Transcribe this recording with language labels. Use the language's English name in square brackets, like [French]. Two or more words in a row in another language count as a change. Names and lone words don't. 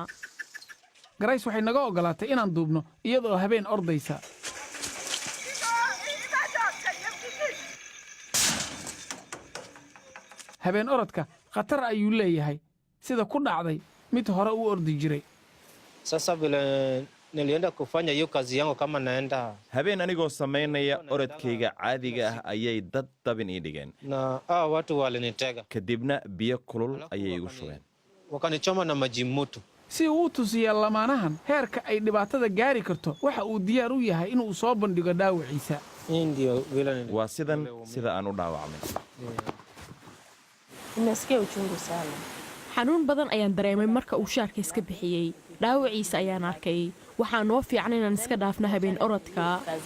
[Somali] Grace waxay naga ogolaatay inaan duubno iyadoo habeen ordaysa habeen orodka khatar ayuu leeyahay sida ku dhacday mid hore u ordi jiray [Swahili] sasa vile nilienda kufanya hiyo kazi yangu kama naenda [Somali] habeen anigoo sameynaya orodkayga caadiga ah ayay dad dabin ii dhigeen [Swahili] na watu walinitega [Somali] kadibna biyo kulul ayay igu shubeen [Swahili] wakanichoma na maji moto [Somali] si uu tusiyo lamaanahan heerka ay dhibaatada gaari karto waxa uu diyaar u yahay inuu soo bandhigo dhaawaciisa waa sida aan u dhaawacmay inaaskee ujungu saala xanuun badan ayaan dareemay marka uu shaarka iska bixiyay dhaawaciisa ayaan arkay waxaa noo fiican inaan iska dhaafno habeen orodka